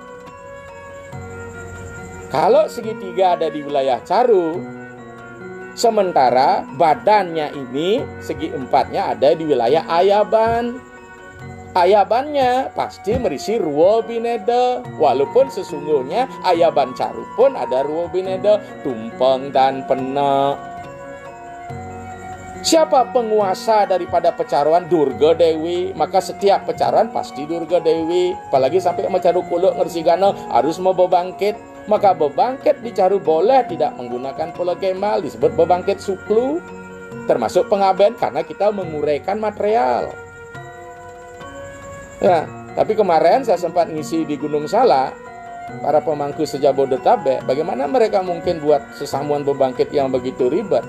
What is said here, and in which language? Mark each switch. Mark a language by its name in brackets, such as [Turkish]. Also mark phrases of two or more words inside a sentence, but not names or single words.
[Indonesian] Kalau segitiga ada di wilayah Caru, sementara badannya ini segi empatnya ada di wilayah Ayaban. Ayabannya pasti merisi Ruwa Bineda. Walaupun sesungguhnya Ayaban Caru pun ada Ruwa Bineda, tumpeng dan pena. Siapa penguasa daripada pecaruan? Durga Dewi. Maka setiap pecaruan pasti Durga Dewi. Apalagi sampai Macaru Kuluk Ngersigana harus mau bebangkit. Maka bebangkit di Caru boleh tidak menggunakan pola gemal, disebut bebangkit suklu. Termasuk pengaben karena kita menguraikan material. Ya, tapi kemarin saya sempat ngisi di Gunung Salak, para pemangku Sejabodetabek, bagaimana mereka mungkin buat sesamuan bebangkit yang begitu ribet.